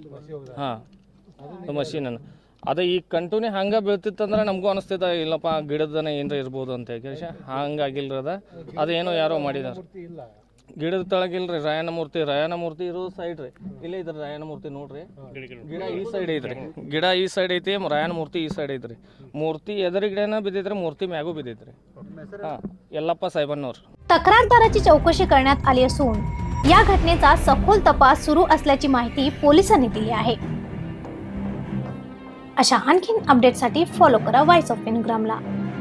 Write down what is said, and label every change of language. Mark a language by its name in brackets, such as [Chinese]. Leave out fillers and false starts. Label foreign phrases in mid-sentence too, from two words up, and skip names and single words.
[Kannada] ಹಾಂ, ಮಷೀನನ್ನು ಅದು ಈಗ ಕಂಟಿನ್ಯೂ ಹಂಗೆ ಬೀಳ್ತಿತ್ತಂದ್ರೆ ನಮಗೂ ಅನಿಸ್ತೈತೆ ಇಲ್ಲಪ್ಪ ಗಿಡದನ ಏನರ ಇರ್ಬೋದು ಅಂತ ಹೇಳಿ। ಹಂಗಾಗಿಲ್ಲ ರೀ, ಅದೇನೋ ಯಾರೋ ಮಾಡಿದಾರೆ। ಗಿಡದ ತಳಗಿಲ್ರಿ ರಾಯಣ್ಣ ಮೂರ್ತಿ ಇರೋ ಸೈಡ್ ರೀ, ಇಲ್ಲೇ ಇದ್ರಿ ರಾಯಣ್ಣ ಮೂರ್ತಿ ನೋಡ್ರಿ। ಗಿಡ ಈ ಸೈಡ್ ಐತ್ರಿ, ಗಿಡ ಈ ಸೈಡ್ ಐತಿ, ರಾಯಣ್ಣ ಮೂರ್ತಿ ಈ ಸೈಡ್ ಐತ್ರಿ। ಮೂರ್ತಿ ಎದುರುಗಡೆನ ಬಿದ್ದೈತ್ರಿ, ಮೂರ್ತಿ ಮ್ಯಾಗೂ ಬಿದ್ದೈತ್ರಿ। [Marathi] हां, यल्लाप्पा साहेबांवर तक्रारदाराची चौकशी करण्यात आली असून या घटनेचा सखोल तपास सुरू असल्याची माहिती पोलिसांनी दिली आहे। अशा आणखीन अपडेटसाठी फॉलो करा व्हॉइस ऑफ इनग्रामला।